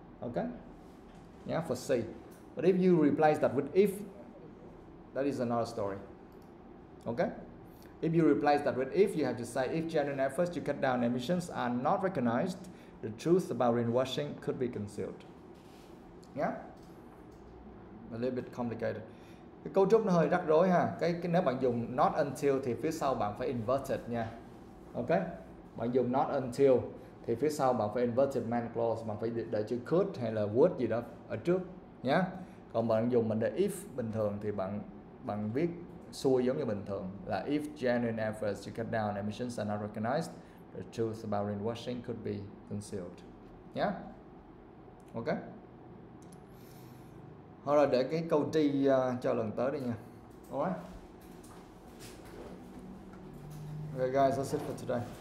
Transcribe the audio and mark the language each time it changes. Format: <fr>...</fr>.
<en>Okay, yeah, for C. But if you replace that with if, that is another story. Okay, if you replace that with if, you have to say if genuine efforts to cut down emissions are not recognized, the truth about greenwashing could be concealed. Yeah, a little bit complicated.</en> <vi>Cái cấu trúc nó hơi rắc rối ha. Cái nếu bạn dùng not until thì phía sau bạn phải inverted nha. Ok, bạn dùng not until thì phía sau bạn phải</vi> <en>inverted main clause,</en> <vi>bạn phải để chữ could hay là would gì đó ở trước nhé. Còn bạn dùng mình để if bình thường thì bạn viết xuôi giống như bình thường là</vi> <en>if genuine efforts to cut down emissions are not recognized, the truth about greenwashing could be concealed.</en> <vi>Yeah. Ok. Thôi rồi để cái câu tri cho lần tới đi nha.</vi> <en>Alright. Okay guys, that's it for today.</en>